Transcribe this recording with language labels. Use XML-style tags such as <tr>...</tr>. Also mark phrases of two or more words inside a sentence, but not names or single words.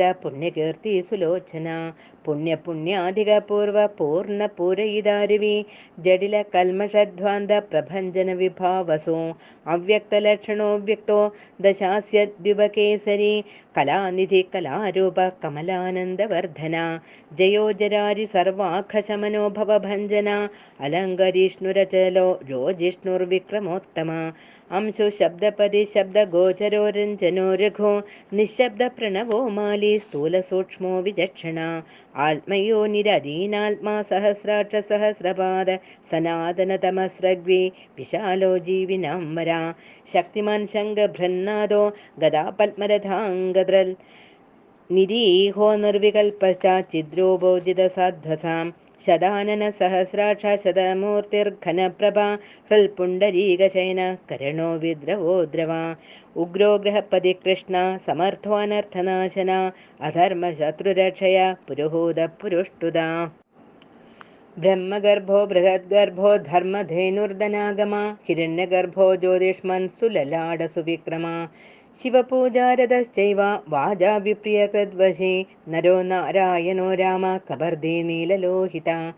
<sa>പുണ്യകീർത്തി സുലോചന പുണ്യപുണ്യാധിക പൂർവ പൂർണ്ണ പൂരയിതാരുവി ജഡില കൽമഷധ്വാന്ത പ്രഭഞ്ജന വിഭാവസോ അവ്യക്തലക്ഷണോ വ്യക്തോ ദശാസ്യദ്വിപകേസരി കലാനിധി കലാരൂപ കമലാനന്ദവർദ്ധന ജയോ ജരാരി സർവാഖശമനോ ഭവഭഞ്ജന അലങ്കരിഷ്ണുരചലോ രോജിഷ്ണുർവിക്രമോത്തമ अंशु शब्दपदी शब्दगोचरो रञ्जनो रघो निःशब्द प्रणवो माली स्थूलसूक्ष्मो विचक्षणा आत्मयो निरदीनात्मा सहस्राक्ष सहस्रपाद सनातनतमस्रग्वी विशालो जीविनाम्बरा शक्तिमान् शङ्खभृन्नादो गदापद्मरथाङ्गद्रल् निरीहो निर्विकल्पश्च चिद्रोभोजितसाध्वसां ശതാനന സഹസ്രാക്ഷ ശതമൂർത്തിർഘനപ്രഭ ഹൃൽപുണ്ടരീകശയന കരണോ വിദ്രവോ ദ്രവ ഉഗ്രോ ഗ്രഹപതി കൃഷ്ണ സമർത്ഥോനർത്ഥനാശന അധർമ്മശത്രുരക്ഷയ പുരുഹൂത പുരുഷ്ടുത ബ്രഹ്മഗർഭോ ബൃഹദ്ഗർഭോ ധർമ്മധേനുർധനാഗമ ഹിരണ്യഗർഭോ ജ്യോതിഷ്മൻ സുലലാട സുവിക്രമ ശിവപൂജാരതശ്ചൈവ വാചാ വിപ്രിയകൃദ്വശേ നരോ നാരായണോ രാമ കബർദേ നീലലോഹിത</sa>